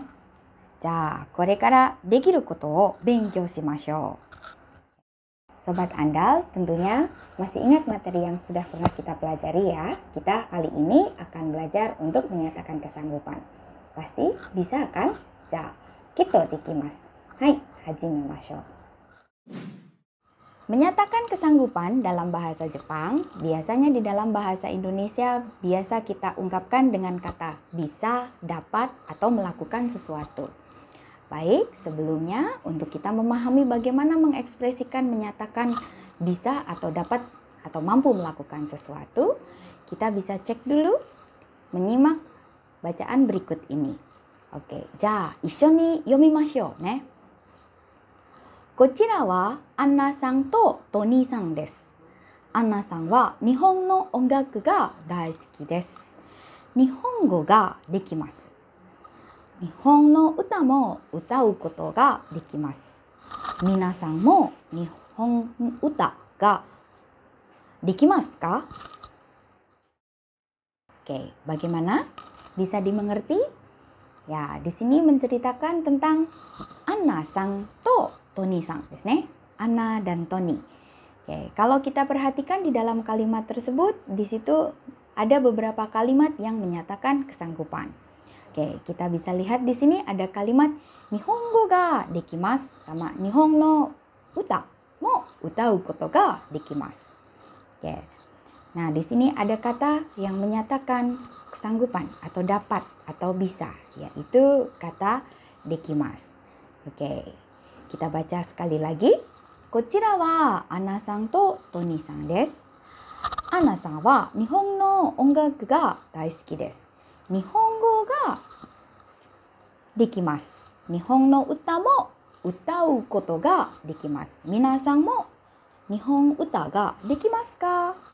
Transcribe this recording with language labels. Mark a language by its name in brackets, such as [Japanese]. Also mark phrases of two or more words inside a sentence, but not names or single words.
[Japanese] じゃあ、これからできることを勉強しましょう。 [Indonesian] Sobat Andal, tentunya masih ingat materi yang sudah pernah kita pelajari ya. Kita kali ini akan belajar untuk menyatakan kesanggupan. Pasti bisa kan? [Japanese] じゃ、きっとできます。はい、始めましょう. [Indonesian] Menyatakan kesanggupan dalam bahasa Jepang, biasanya di dalam bahasa Indonesia biasa kita ungkapkan dengan kata bisa, dapat, atau melakukan sesuatu. Baik, sebelumnya untuk kita memahami bagaimana mengekspresikan menyatakan bisa atau dapat atau mampu melakukan sesuatu, kita bisa cek dulu, menyimak bacaan berikut ini. Oke, [Japanese] じゃ、一緒に読みましょうね. こちらはアンナさんとトニーさんです。アンナさんは日本の音楽が大好きです。日本語ができます。日本の歌も歌うことができます。皆さんも日本歌ができますか? [Indonesian] Oke, bagaimana? Bisa dimengerti? Ya, di sini menceritakan tentang [Japanese] アンナさんとトニーさんですね. [Indonesian] Anna dan Tony. Oke, kalau kita perhatikan di dalam kalimat tersebut, di situ ada beberapa kalimat yang menyatakan kesanggupan. Oke, kita bisa lihat di sini ada kalimat [Japanese] 日本語ができます [Indonesian] sama [Japanese] 日本の歌も歌うことができます. [Indonesian] Oke. Nah, di sini ada kata yang menyatakan kesanggupan atau dapat atau bisa, yaitu kata dekimasu. Oke, kita baca sekali lagi. [Japanese] こちらはアンナさんとトニーさんです. アンナさんは日本の音楽が大好きです. 日本語ができます. 日本の歌も歌うことができます. 皆さんも日本歌ができますか?